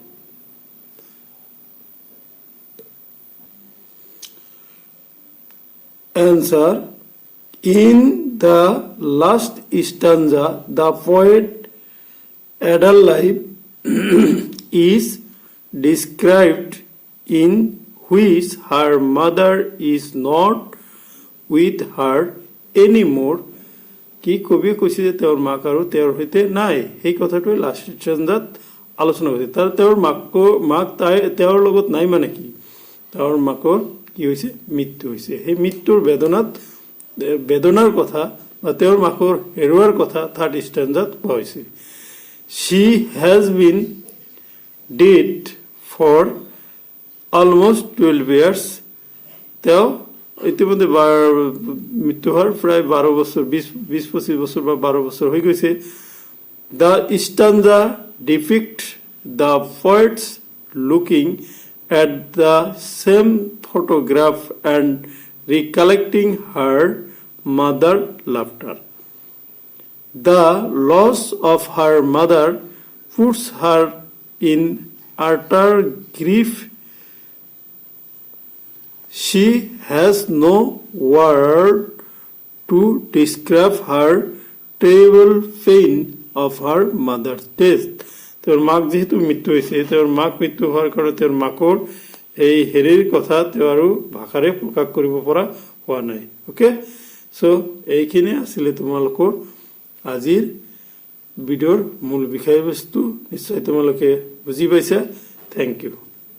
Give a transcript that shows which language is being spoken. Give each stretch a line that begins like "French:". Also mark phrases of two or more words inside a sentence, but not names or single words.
English: answer in the last stanza the poet adult life is described in which her mother is not with her anymore
Assamese: কি কবি কৈছে যে তেওঁৰ মাক আৰু তেওঁৰ হৈতে নাই এই কথাটো লাষ্ট stanzaত আলোচনা হৈছে তাৰ তেওঁৰ মাক তেওঁৰ লগত নাই মানে কি তেওঁৰ মাকৰ কি হৈছে মৃত্যু হৈছে এই মৃত্যুৰ বেদনাৰ কথা বা তেওঁৰ মাকৰ হেৰুৱাৰ কথা
English: third stanzaত
Assamese: কোৱা হৈছে
English: she has been dead for almost 12 years
Assamese: তেওঁ ইতিমধ্যে মৃত্যু হোৱাৰ প্ৰায় 12 বছৰ 20-25 বছৰ বা 12 বছৰ হৈ গৈছে
English: The stanza depicts the poets looking at the same photograph and recollecting her mother's laughter. The loss of her mother puts her in utter grief. She has no word to describe her terrible pain of her mother's death.
Assamese: তেওঁৰ মাক যেহেতু মৃত্যু হৈছে তেওঁৰ মাক মৃত্যু হোৱাৰ কাৰণে তেওঁৰ মাকৰ এই হেৰিৰ কথা তেওঁ আৰু ভাষাৰে প্ৰকাশ কৰিব পৰা হোৱা নাই
English: okay so
Assamese: এইখিনি আছিল তোমালোকৰ আজিৰ ভিডিঅ'ৰ মূল বিষয়বস্তু নিশ্চয় তোমালোকে বুজি পাইছা
English: thank you